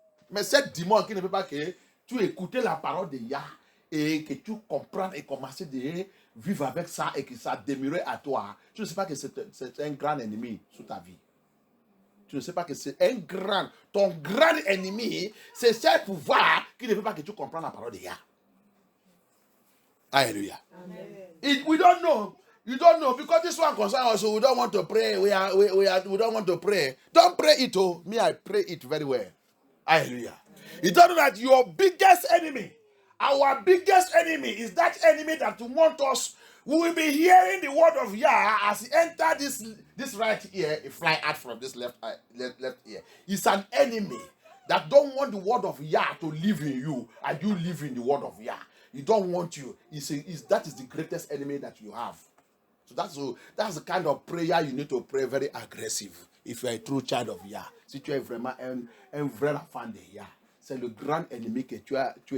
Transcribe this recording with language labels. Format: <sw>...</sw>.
<fr>Mais cette démon qui ne veut pas que tu écoutes la parole de Yah et que tu comprennes et commences à vivre avec ça et que ça demeure à toi. Tu ne sais pas que c'est un grand ennemi sous ta vie. Tu ne sais pas que c'est ton grand ennemi, c'est ce pouvoir qui ne veut pas que tu comprennes la parole de Yah.</fr> <en>Hallelujah. We don't know. You don't know because this one concerns us. So we don't want to pray. We don't want to pray. Don't pray it. Oh, me, I pray it very well. Hallelujah. You don't know that your biggest enemy, our biggest enemy, is that enemy that want us. We will be hearing the word of Yah as he enter this right ear, he fly out from this left ear. It's an enemy that don't want the word of Yah to live in you, and you live in the word of Yah. He don't want you. That is the greatest enemy that you have. So that's the kind of prayer you need to pray very aggressive. If you are a true child of Yah.</en> <fr>Si tu es vraiment un vrai enfant de Yah. C'est le grand ennemi que tu es.</fr>